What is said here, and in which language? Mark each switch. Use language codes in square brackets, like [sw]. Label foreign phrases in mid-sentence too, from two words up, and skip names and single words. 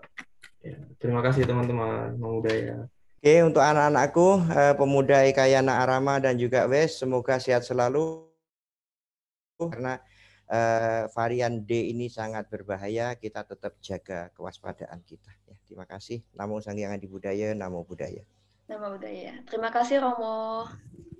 [id] Ya, terima kasih teman-teman. Mang Udaya. Oke, untuk anak-anakku, pemuda Ekayana Arama dan juga WES, semoga sehat selalu. Karena varian D ini sangat berbahaya, kita tetap jaga kewaspadaan kita. Ya, terima kasih. [kaw] Namo Sang Hyang Adi Budaya, Namo Buddhaya. [pi] Namo Buddhaya. [id] Terima kasih Romo.